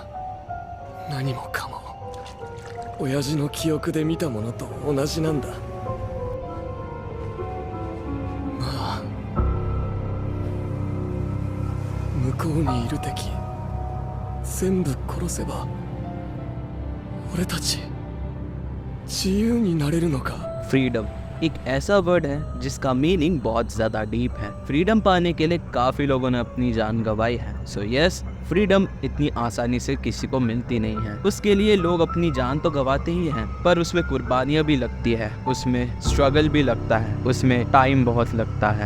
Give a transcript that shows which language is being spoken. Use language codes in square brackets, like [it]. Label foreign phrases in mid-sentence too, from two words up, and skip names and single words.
[ja] 何もかも親父の記憶で見たものと同じなんだ。まあ、向こうにいる敵全部殺せば俺たち自由になれるのか。 [hi] फ्रीडम एक ऐसा वर्ड है जिसका मीनिंग बहुत ज़्यादा डीप है। फ्रीडम पाने के लिए काफ़ी लोगों ने अपनी जान गंवाई है। [en] so yes, [hi] फ्रीडम इतनी आसानी से किसी को मिलती नहीं है। उसके लिए लोग अपनी जान तो गंवाते ही हैं, पर उसमें कुर्बानियाँ भी लगती है, उसमें स्ट्रगल भी लगता है, उसमें टाइम बहुत लगता है।